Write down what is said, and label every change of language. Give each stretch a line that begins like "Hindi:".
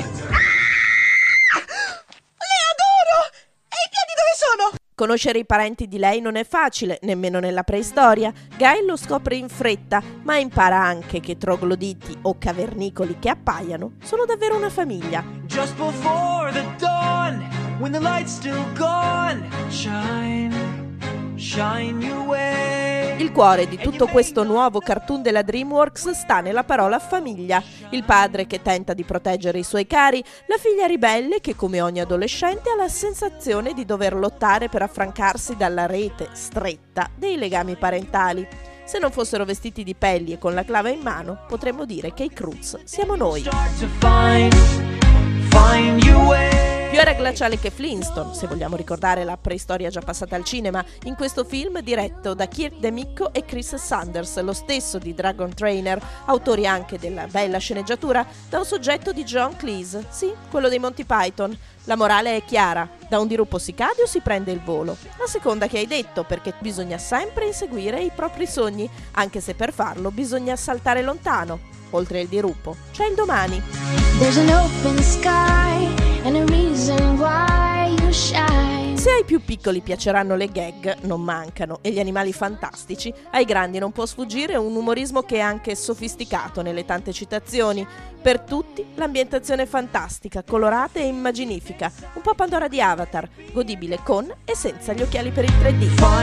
Italian: Ah! Le adoro! E i piedi dove sono? Conoscere i parenti di lei non è facile, nemmeno nella preistoria. Guy lo scopre in fretta, ma impara anche che trogloditi o cavernicoli che appaiano sono davvero una famiglia.
English: Just before the dawn, when the light's still gone, shine, shine your way.
Italian: Il cuore di tutto questo nuovo cartoon della DreamWorks sta nella parola famiglia. Il padre che tenta di proteggere i suoi cari, la figlia ribelle che come ogni adolescente ha la sensazione di dover lottare per affrancarsi dalla rete stretta dei legami parentali. Se non fossero vestiti di pelli e con la clava in mano, potremmo dire che i Cruz siamo noi. Più era glaciale che Flintstone, se vogliamo ricordare la preistoria già passata al cinema, in questo film diretto da Kirk DeMicco e Chris Sanders, lo stesso di Dragon Trainer, autori anche della bella sceneggiatura, da un soggetto di John Cleese, sì, quello dei Monty Python. La morale è chiara, da un dirupo si cade o si prende il volo. La seconda che hai detto, perché bisogna sempre inseguire i propri sogni, anche se per farlo bisogna saltare lontano. Oltre il dirupo, c'è il domani.
English: There's an open sky and a reason why you shine.
Italian: Se ai più piccoli piaceranno le gag, non mancano, e gli animali fantastici, ai grandi non può sfuggire un umorismo che è anche sofisticato nelle tante citazioni. Per tutti, l'ambientazione è fantastica, colorata e immaginifica, un po' Pandora di Avatar, godibile con e senza gli occhiali per il 3D.